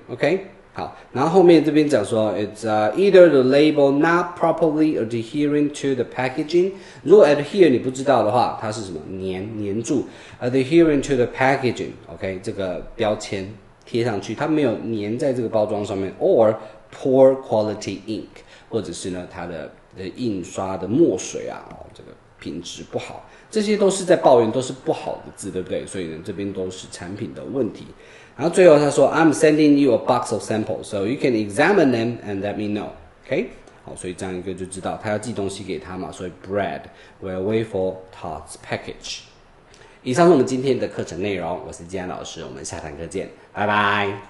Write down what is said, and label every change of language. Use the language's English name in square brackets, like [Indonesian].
[English] OK， 好， [Chinese] 然后后面这边讲说 [English] It's either the label not properly adhering to the packaging. [Chinese] 如果 adhere 你不知道的话，它是什么？粘住 [English] adhering to the packaging. [Chinese] OK， 这个标签贴上去，它没有粘在这个包装上面 [English] or poor quality ink， [Chinese] 或者是呢它的印刷的墨水这个品质不好。这些都是在抱怨，都是不好的字，对不对？所以呢，这边都是产品的问题。然后最后他说 [English] ，I'm sending you a box of samples, so you can examine them and let me know. [Chinese] OK， 好，所以这样一个就知道他要寄东西给他嘛，所以 [English] Brad will wait for Todd's package. [Chinese] 以上是我们今天的课程内容，我是季安老师，我们下堂课见，拜拜。